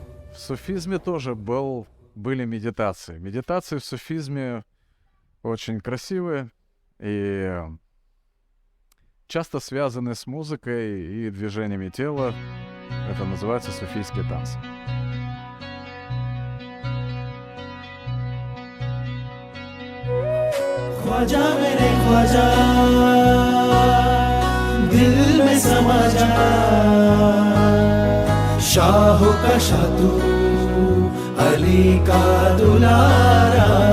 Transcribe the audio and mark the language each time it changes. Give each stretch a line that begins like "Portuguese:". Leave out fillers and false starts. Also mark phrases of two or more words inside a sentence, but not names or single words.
Russian: В суфизме тоже были медитации. Медитации в суфизме очень красивые и часто связаны с музыкой и движениями тела. Это называется суфийские танцы.
Hindi: ख्वाजा मेरे ख्वाजा दिल में समा जा शाह का शाह तू अली का दुलारा